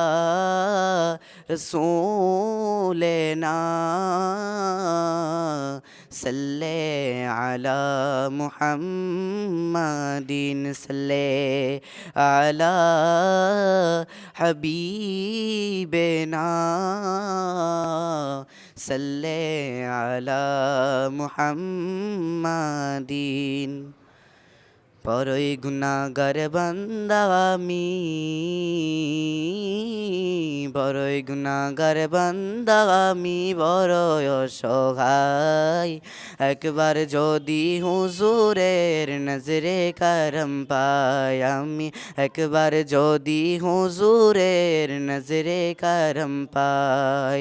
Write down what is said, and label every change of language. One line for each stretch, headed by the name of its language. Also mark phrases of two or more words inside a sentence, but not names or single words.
Arabic: رسولنا، صلی علی محمد، صلی علی حبیبنا، صلی علی محمد۔
Bangla: বড়ই গুনাহগার বান্দা আমি, বড়ই গুনাহগার বান্দা আমি, বড়ই অসহায়। একবার যদি হুজুরের নজরে করম পাই আমি, একবার যদি হুজুরের নজরে করম পাই।